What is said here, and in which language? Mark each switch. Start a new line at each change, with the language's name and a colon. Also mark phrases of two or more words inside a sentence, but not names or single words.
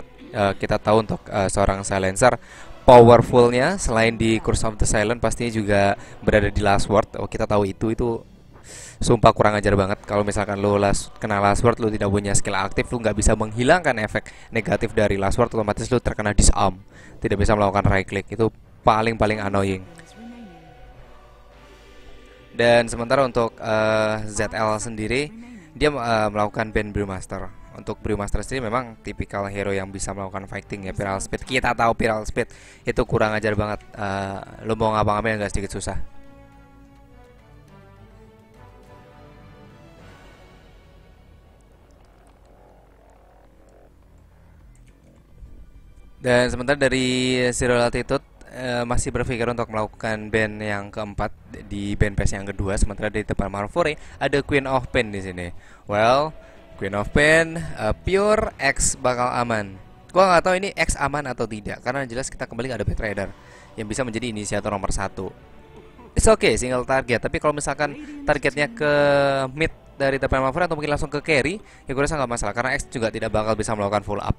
Indonesian: Kita tahu untuk seorang Silencer powerfulnya selain di Curse of the Silent pastinya juga berada di Last Word. Oh, kita tahu itu sumpah kurang ajar banget. Kalau misalkan lo kena Last Word, lo tidak punya skill aktif, lo nggak bisa menghilangkan efek negatif dari Last Word, otomatis lo terkena disarm, tidak bisa melakukan
English: right click.
Indonesian: Itu paling annoying. Dan sementara untuk ZL sendiri, dia melakukan ban Brewmaster. Untuk Brewmaster sendiri memang tipikal hero yang bisa melakukan fighting ya,
English: Viral Speed.
Indonesian: Kita tahu Viral Speed itu kurang ajar banget. Lo mau ngapa-ngapain agak sedikit susah. Dan sementara dari Zero Latitude masih berpikir untuk melakukan ban yang keempat di
English: ban phase
Indonesian: yang kedua. Sementara di depan Marfori ada Queen of Pain di sini. Well, Queen of Pain, Pure X bakal aman. Gua nggak tahu ini X aman atau tidak, karena jelas kita kembali ada Bad Rider yang bisa menjadi inisiator nomor 1.
English: It's okay single target,
Indonesian: tapi kalau misalkan targetnya ke mid dari Tepen Maverick atau mungkin langsung ke carry, ya gue rasa nggak masalah, karena X juga tidak bakal bisa melakukan
English: follow up.